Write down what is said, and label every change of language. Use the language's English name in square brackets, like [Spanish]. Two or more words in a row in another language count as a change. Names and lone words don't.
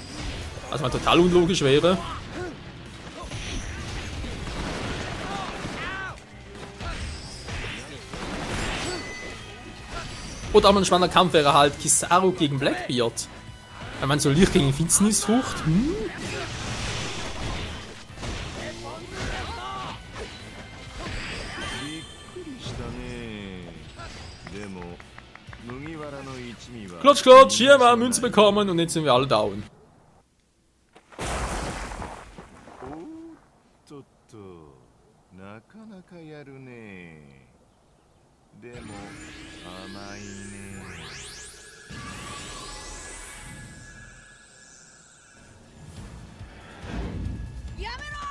[German] Was mal total unlogisch wäre. Oder auch ein spannender Kampf wäre halt Kizaru gegen Blackbeard. Wenn man so Licht gegen Finsternisfrucht. Hm? [Japanese] でも麦わらの一味は [German] Klotsch, klotsch, hier haben wir eine Münze bekommen und jetzt sind wir alle down. [Japanese] とっとなかなかやるね。でも甘いね。やめろ